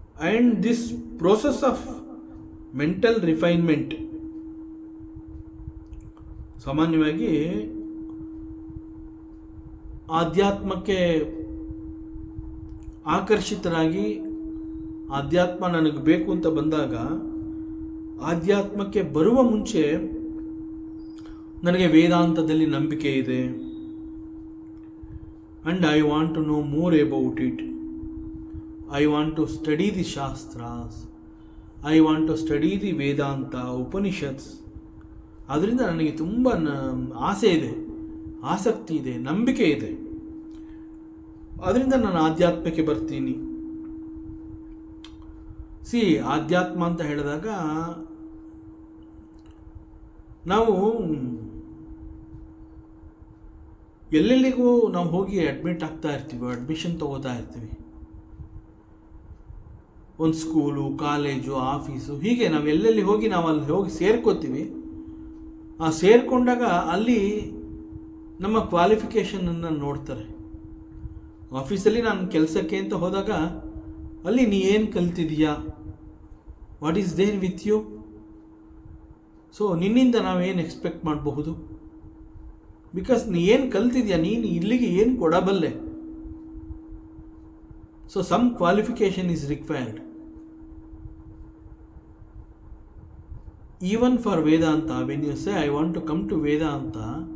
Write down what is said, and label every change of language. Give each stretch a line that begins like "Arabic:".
English: And this process of mental refinement
Kannada: ಸಾಮಾನ್ಯವಾಗಿ ಆಧ್ಯಾತ್ಮಕ್ಕೆ ಆಕರ್ಷಿತರಾಗಿ ಆಧ್ಯಾತ್ಮ ನನಗೆ ಬೇಕು ಅಂತ ಬಂದಾಗ ಆಧ್ಯಾತ್ಮಕ್ಕೆ ಬರುವ ಮುಂಚೆ ನನಗೆ ವೇದಾಂತದಲ್ಲಿ ನಂಬಿಕೆ ಇದೆ,
English: and I want to know more about it. I want to study the Shastras. I want to study the Vedanta, Upanishads.
Kannada: ಅದರಿಂದ ನನಗೆ ತುಂಬ ಆಸೆ ಇದೆ, ಆಸಕ್ತಿ ಇದೆ, ನಂಬಿಕೆ ಇದೆ. ಅದರಿಂದ ನಾನು ಆಧ್ಯಾತ್ಮಕ್ಕೆ ಬರ್ತೀನಿ. ಆಧ್ಯಾತ್ಮ ಅಂತ ಹೇಳಿದಾಗ ನಾವು ಎಲ್ಲೆಲ್ಲಿಗೂ ನಾವು ಹೋಗಿ ಅಡ್ಮಿಟ್ ಆಗ್ತಾ ಇರ್ತೀವಿ, ಅಡ್ಮಿಷನ್ ತಗೋತಾ ಇರ್ತೀವಿ. ಒಂದು ಸ್ಕೂಲು, ಕಾಲೇಜು, ಆಫೀಸು, ಹೀಗೆ ನಾವು ಎಲ್ಲೆಲ್ಲಿ ಹೋಗಿ ನಾವು ಅಲ್ಲಿ ಹೋಗಿ ಸೇರ್ಕೋತೀವಿ. ಆ ಸೇರಿಕೊಂಡಾಗ ಅಲ್ಲಿ ನಮ್ಮ ಕ್ವಾಲಿಫಿಕೇಷನನ್ನು ನೋಡ್ತಾರೆ. ಆಫೀಸಲ್ಲಿ ನಾನು ಕೆಲಸಕ್ಕೆ ಅಂತ ಹೋದಾಗ ಅಲ್ಲಿ ನೀ ಏನು ಕಲ್ತಿದೀಯಾ,
English: What is there with you.
Kannada: So ನಿನ್ನಿಂದ ನಾವೇನು ಎಕ್ಸ್ಪೆಕ್ಟ್ ಮಾಡಬಹುದು, ಬಿಕಾಸ್ ನೀ ಏನು ಕಲ್ತಿದ್ಯಾ, ನೀನು ಇಲ್ಲಿಗೆ ಏನು ಕೊಡಬಲ್ಲೆ.
English: So some qualification is required. Even for Vedanta, when you say I want to come to Vedanta,